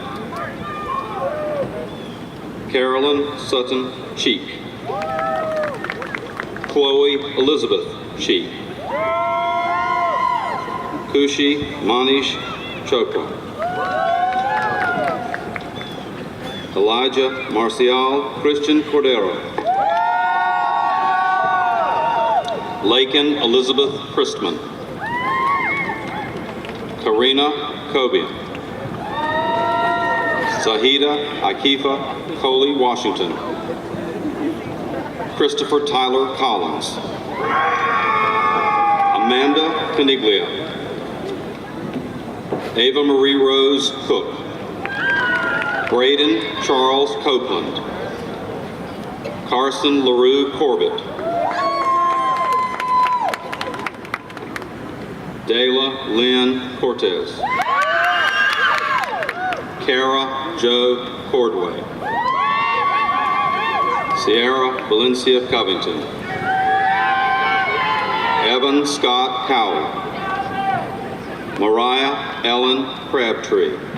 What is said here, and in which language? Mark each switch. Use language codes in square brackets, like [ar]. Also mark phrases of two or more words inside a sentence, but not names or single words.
[en] Carolyn Sutton Cheek. Chloe Elizabeth Cheek. Kushi Manish Chopra. Elijah Marcial Christian Cordero. Lakin Elizabeth Christman. Karina Cobian. Zahida Akifa Coley Washington. Christopher Tyler Collins. Amanda Caniglia. Ava Marie Rose Cook. Braden Charles Copeland. Carson LaRue Corbett. Dayla Lynn Cortez. Kara Jo Cordway. Sierra Valencia Covington. Evan Scott Cowell. Mariah Ellen Crabtree.